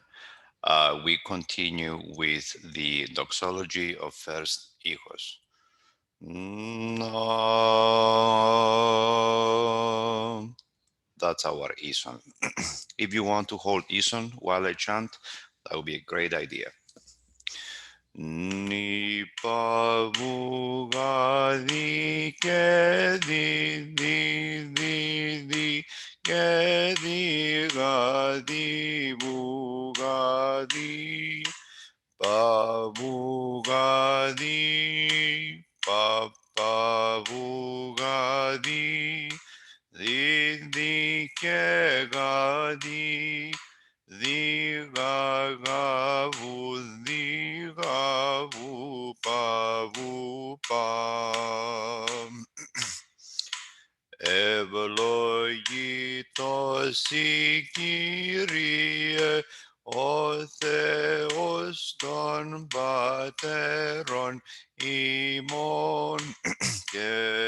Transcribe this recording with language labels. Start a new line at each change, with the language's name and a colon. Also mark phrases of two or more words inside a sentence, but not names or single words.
English: We continue with the doxology of first hijos. No. That's our ison. If you want to hold ison while I chant, that would be a great idea. Ni pavugadi ke di ke di gadi bugadi pavugadi pavugadi di ke gadi Digavu, digavu, pavu, pam.
Greek: Ευλογητός Κύριε, ο Θεός των πατέρων ημών και